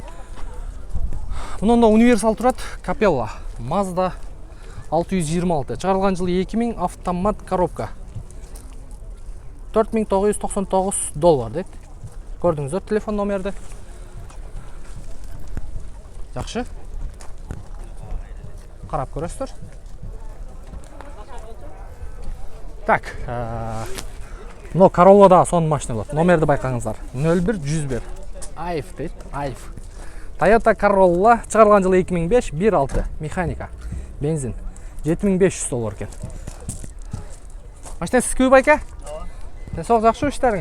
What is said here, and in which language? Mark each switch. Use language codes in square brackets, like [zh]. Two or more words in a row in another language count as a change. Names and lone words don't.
[ky] Мунда универсал турат, Capella, Mazda 626. Чыгарылган жылы 2000, автомат коробка. $4999 дейт. Көрдүңүздөр телефон номерди. Жакшы. Карап көрөсүздөр. Так, но Corolla да сонун машина болот. Номерди байкаңыздар. 01101. Айф дейт, Айф. Toyota Corolla чыгарылган жылы 2005, 1.6 механика. Бензин. $7500 экен. Машина сизге байка? Денсаулык жакшы иштериңиз?